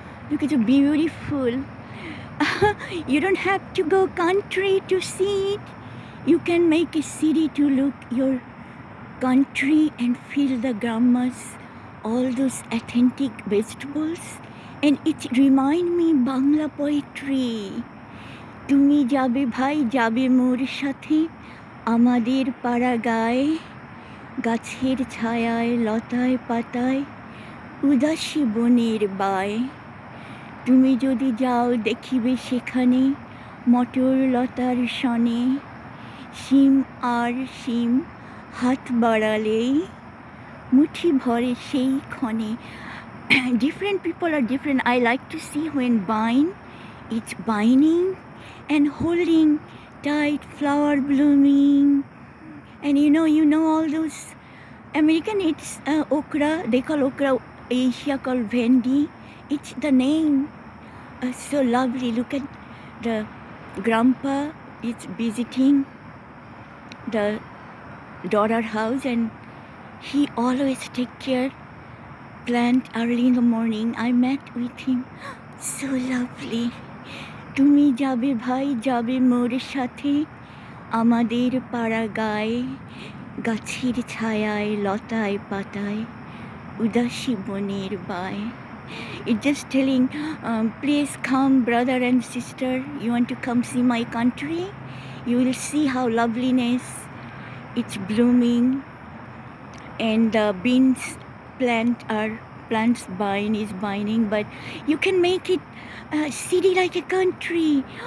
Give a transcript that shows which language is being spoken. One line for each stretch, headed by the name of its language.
English: Look at the beautiful. You don't have to go country to see it. You can make a city to look your country and feel the grandma's, all those authentic vegetables. And it remind me Bangla poetry.
Bangla: তুমি যাবে ভাই যাবে মোর সাথে আমাদের পাড়া গায়ে গাছের ছায়ায় লতায় পাতায় উদাসী বনের বায় তুমি যদি যাও দেখিবে সেখানে মটর লতার সনে শিম আর শিম হাত বাড়ালেই মুঠি ভরে সেই ক্ষণে.
English: Different people are different. I like to see when vine, it's binding and holding tight, flower blooming, and you know all those American, it's okra. They call okra, Asia called vendi. It's the name. So lovely. Look at the grandpa. It's visiting the daughter house, and he always take care plant early in the morning. I met with him. So lovely.
Bangla: তুমি যাবে ভাই যাবে মোর সাথে আমাদের পাড়া গায়ে গাছের ছায়ায় লতায় পাতায় উদাসী বনের বায়.
English: It's just telling, please come brother and sister, you want to come see my country? You will see how loveliness it's blooming, and the beans plants vine is binding, but you can make it a city like a country.